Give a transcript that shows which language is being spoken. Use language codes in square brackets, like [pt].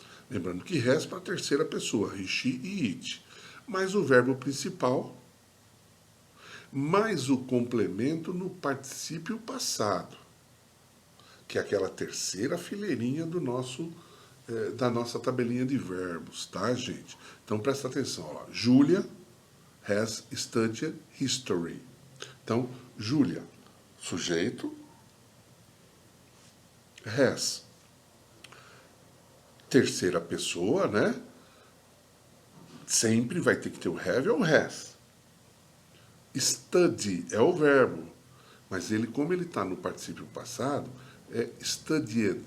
[pt] Lembrando que has para a terceira pessoa, he, she e it. Mais o verbo principal, mais o complemento no particípio passado, que é aquela terceira fileirinha do nosso da nossa tabelinha de verbos, tá, gente? Então presta atenção, ó. [en] Julia has studied history. [pt] Então, Julia, sujeito, has, terceira pessoa, né? Sempre vai ter que ter o have ou has. Study é o verbo, mas ele, como ele está no particípio passado, é studied.